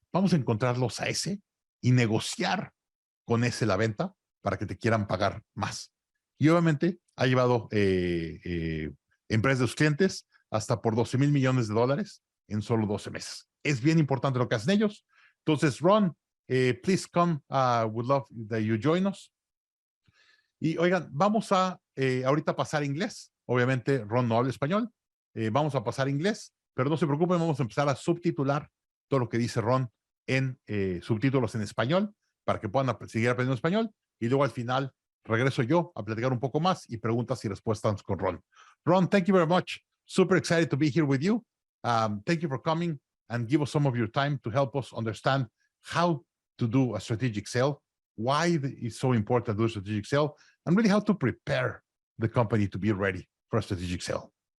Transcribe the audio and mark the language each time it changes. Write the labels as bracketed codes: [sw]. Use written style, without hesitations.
[es] Vamos a encontrarlos a ese y negociar con ese la venta para que te quieran pagar más. Y obviamente ha llevado empresas de sus clientes hasta por 12 mil millones de dólares en solo 12 meses. Es bien importante lo que hacen ellos. Entonces, [en] Ron, please come. Would love that you join us. [es] Y oigan, vamos a ahorita pasar inglés. Obviamente, Ron no habla español. Vamos a pasar inglés, pero no se preocupen, vamos a empezar a subtitular todo lo que dice Ron en subtítulos en español para que puedan seguir aprendiendo español. Y luego al final regreso yo a platicar un poco más y preguntas y respuestas con Ron. [en] Ron, thank you very much. Super excited to be here with you. Thank you for coming and give us some of your time to help us understand how to do a strategic sale, why it's so important to do a strategic sale, and really how to prepare the company to be ready for a strategic sale.